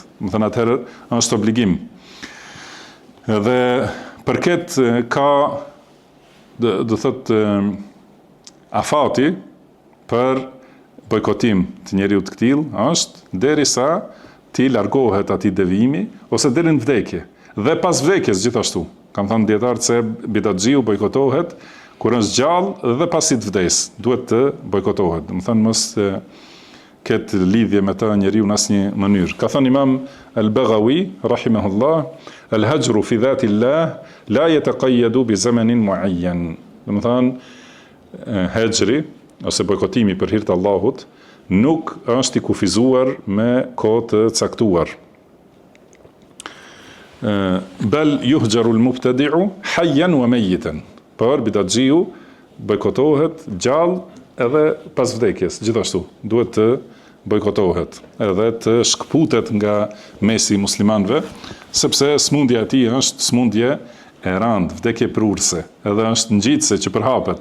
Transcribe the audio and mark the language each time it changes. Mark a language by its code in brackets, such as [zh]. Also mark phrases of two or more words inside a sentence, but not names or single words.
[sq] Domethënë atëherë është obligim. Dhe përket ka do thotë afati për bojkotim të njeriu të tillë është derisa ti largohet atij devijimi ose deri në vdekje. Dhe pas vdekjes gjithashtu. Kam thënë dietarët se bidatxhiu bojkotohet kur është gjallë dhe pasi të vdes, duhet të bojkotohet. Domethënë mos ketë lidhje me të njeriu në asnjë mënyrë. Ka thënë Imam Al-Baghawi rahimahullah, [ar] الهجر في ذات الله لا يتقيد بزمان معين. [sq] Domethënë hajri ose bojkotimi për hir të Allahut nuk është i kufizuar me kohë të caktuar. [ar] بل يهجر المبتدع حيا وميتا. [sq] Por bidatxhiu bojkotohet gjallë edhe pas vdekjes, gjithashtu duhet të bojkotohet, edhe të shkputet nga mesi i muslimanëve, sepse smundja e tij është smundje e rëndë, vdekje prurse, edhe është ngjitse që përhapet.